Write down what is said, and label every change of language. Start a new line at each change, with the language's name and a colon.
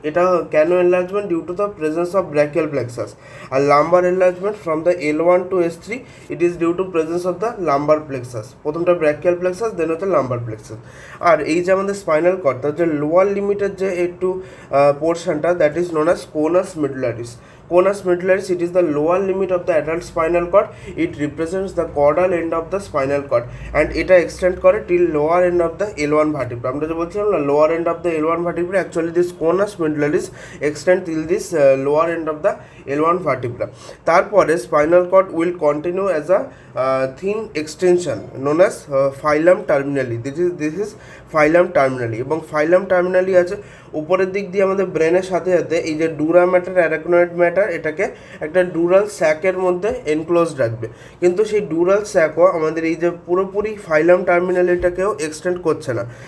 Bangla: এটা কেন
English: Enlargement? Due to the presence of brachial plexus. আর lumbar enlargement from the L1 to S3, it is due to presence of the lumbar plexus.
Bangla: প্রথমটা brachial plexus, দেন হচ্ছে lumber plexus. আর এই যে আমাদের spinal cord, তার যে lower লিমিটের যে একটু পোর্শনটা,
English: that is known as
Bangla: কোনাস medullaris.
English: Conus medullaris, it is the lower limit of the adult spinal cord. It represents the caudal end of the spinal cord and
Bangla: এটা
English: extend
Bangla: করে
English: till lower end of the L1 vertebra.
Bangla: আমরা যে বলছিলাম না
English: lower end of the L1 vertebra, actually this conus medullaris extend till this lower end of the L1 vertebra.
Bangla: তারপরে
English: spinal cord will continue as a thin extension known as phylum terminally. This is phylum terminally,
Bangla: এবং phylum terminally আছে উপরের দিক দিয়ে আমাদের ব্রেনের সাথে সাথে এই যে ডুরা ম্যাটার, অ্যারাকনয়েড ম্যাটার, এটাকে একটা ডুরাল স্যাকের মধ্যে এনক্লোজড রাখবে। কিন্তু সেই ডুরাল স্যাকও আমাদের এই যে পুরোপুরি ফাইলাম টার্মিনালিটাকেও এক্সটেন্ড করছে না।